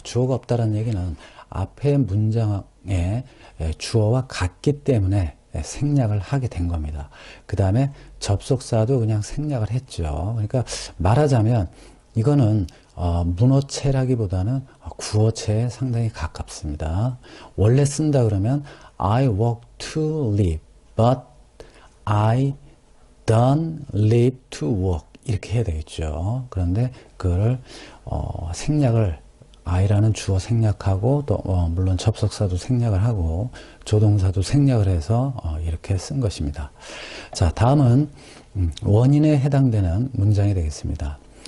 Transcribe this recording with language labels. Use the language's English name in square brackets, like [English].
[Korean] 주어가 없다는 얘기는 앞에 문장에 주어와 같기 때문에 생략을 하게 된 겁니다. 그 다음에 접속사도 그냥 생략을 했죠. 그러니까 말하자면 이거는 문어체라기보다는 구어체에 상당히 가깝습니다. 원래 쓴다 그러면 [English] I work to live, but I don't live to work [Korean] 이렇게 해야 되겠죠. 그런데 그걸 생략을 I라는 주어 생략하고 또 물론 접속사도 생략을 하고 조동사도 생략을 해서 이렇게 쓴 것입니다. 자, 다음은 원인에 해당되는 문장이 되겠습니다.